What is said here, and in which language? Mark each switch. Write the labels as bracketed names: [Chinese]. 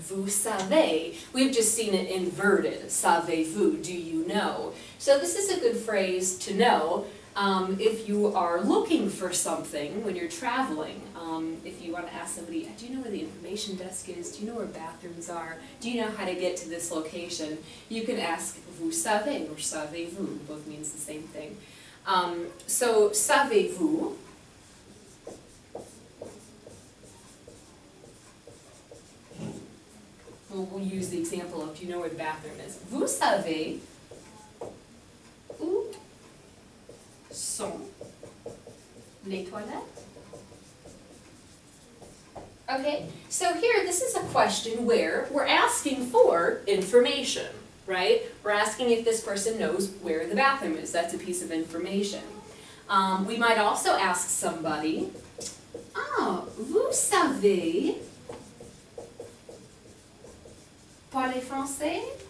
[French] Vous savez. [English] We've just seen it inverted. [French] Savez-vous? [English] Do you know? So this is a good phrase to know if you are looking for something when you're traveling. If you want to ask somebody, do you know where the information desk is? Do you know where bathrooms are? Do you know how to get to this location? You can ask [French] vous savez [English] or [French] savez-vous. [English] Both means the same thing. So [French] savez-vous? [English] We'll use the example of, do you know where the bathroom is? [French] Vous savez où sont les toilettes? [English] Okay, so here this is a question where we're asking for information, right? We're asking if this person knows where the bathroom is. That's a piece of information. We might also ask somebody, [French] vous savez parler français?